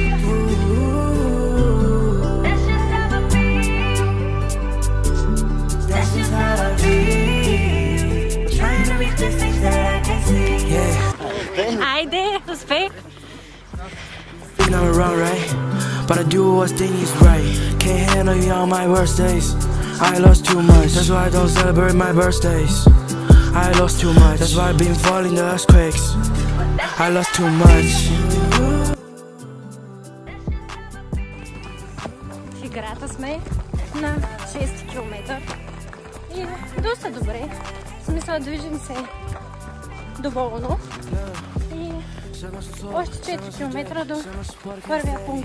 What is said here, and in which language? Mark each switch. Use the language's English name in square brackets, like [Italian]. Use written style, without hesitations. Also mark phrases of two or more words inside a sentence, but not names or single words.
[English] That's just how I feel. That's just how I feel. Trying to reach the things that I can see. Yeah. [Bulgarian] Айде, успех! [English] Think I'm around, right? But I do what thing is right. Can't handle you on my worst days. I lost too much. That's why I don't celebrate my birthdays. I lost too much. That's why I've been falling the earthquakes. I lost too much. [Bulgarian] В играта сме на 6 км и доста добре. В смисъл, движим се доволно и още 4 км до първия пункт.